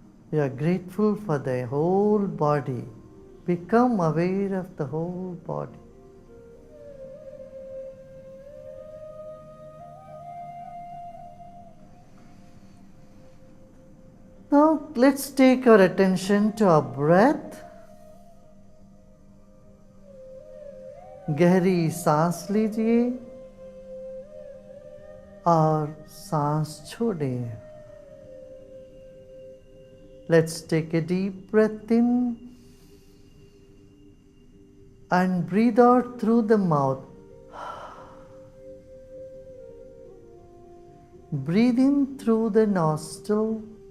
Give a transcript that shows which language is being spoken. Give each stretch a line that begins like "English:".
English: We are grateful for the whole body. Become aware of the whole body. Now let's take our attention to our breath.
Hindi: गहरी सांस लीजिए और सांस छोड़िए।
English: Let's take a deep breath in and breathe out through the mouth. Breathe in through the nostril.